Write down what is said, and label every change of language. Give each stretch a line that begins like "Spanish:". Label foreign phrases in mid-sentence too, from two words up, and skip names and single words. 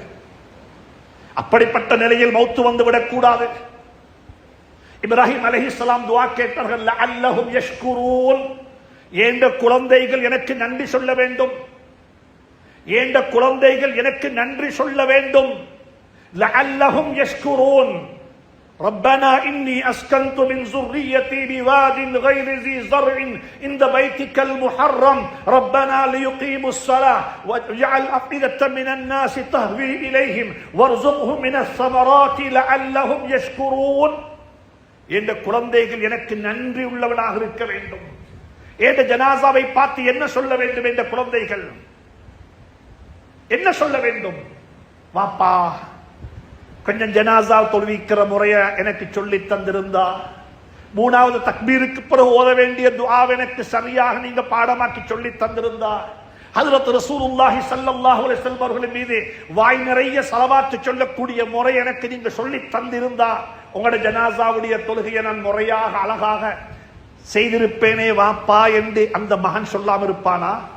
Tamil: அப்படிப்பட்ட நிலையில் மௌத்து வந்து விடக்கூடாது. இப்ராஹிம் அலைஹிஸ்ஸலாம் துஆ கேட்டார்கள்,
Arabic: لعلهم يشكرون.
Tamil: ஏண்ட குழந்தைகள் எனக்கு நன்றி சொல்ல வேண்டும், ஏண்ட குழந்தைகள் எனக்கு நன்றி சொல்ல வேண்டும்.
Arabic: لعلهم يشكرون ربنا إني أسكنت من ذريتي بواد غير ذي زرع عند بيتك المحرم ربنا ليقيموا الصلاة واجعل أفئدة من الناس تهوي إليهم وارزقهم من الثمرات لعلهم يشكرون.
Tamil: என்ற குழந்தைகள் எனக்கு நன்றி உள்ளவனாக இருக்க வேண்டும். என்ற ஜனாசாவை பார்த்து என்ன சொல்ல வேண்டும்? என்ற குழந்தைகள் என்ன சொல்ல வேண்டும்? வாப்பா கொஞ்சம் ஜனாசா தொழுவிக்கிற முறைய எனக்கு சொல்லி தந்திருந்தா, மூணாவது தக்பீருக்கு பிறகு ஓத வேண்டிய துஆவை எனக்கு சரியாக நீங்க பாடமாக்கி சொல்லி தந்திருந்தா, ஹஜ்ரத்
Arabic: رسول الله صلى الله عليه وسلم
Tamil: அவர்களின் மீது வாய் நிறைய ஸலவாத் சொல்லக்கூடிய முறை எனக்கு நீங்க சொல்லி தந்திருந்தா, உங்களுடைய ஜனாசாவுடைய தொழுகையை நான் முறையாக அழகாக செய்திருப்பேனே வாப்பா என்று அந்த மகன் சொல்லாம இருப்பானா?